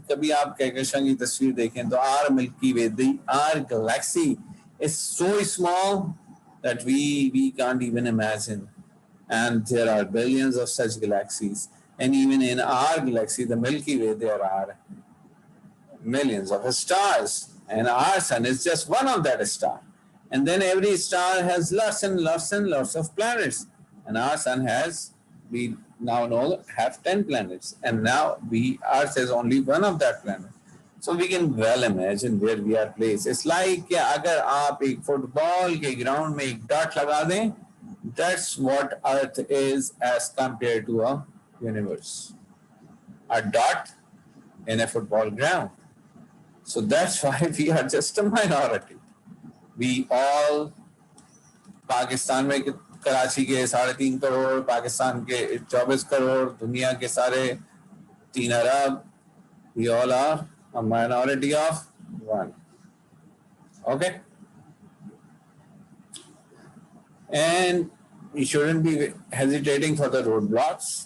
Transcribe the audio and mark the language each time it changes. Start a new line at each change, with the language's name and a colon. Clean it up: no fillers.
Urdu: کبھی آپ کہکشاں کی تصویر دیکھیں تو
English: our Milky Way, our galaxy is so small that we can't even imagine, and there are billions of such galaxies, and even in our galaxy, the Milky Way, there are millions of stars, and our sun is just one of that star. And then every star has lots and lots of planets, and our sun has, we now know, have 10 planets, and now Earth is only one of that planet. So we can well imagine where we are placed. It's like
Urdu: کہ اگر آپ ایک fit بال کے ground میں ایک dot لگا دیں،
English: that's what Earth is as compared to a universe. A dot in a football ground. So that's why we are just a minority. We all،
Urdu: Pakistan میں کراچی کے 3.5 کروڑ، پاکستان کے 24 کروڑ، دنیا کے سارے 3 ارب،
English: we all are a minority of one. Okay? And we shouldn't be hesitating for the roadblocks.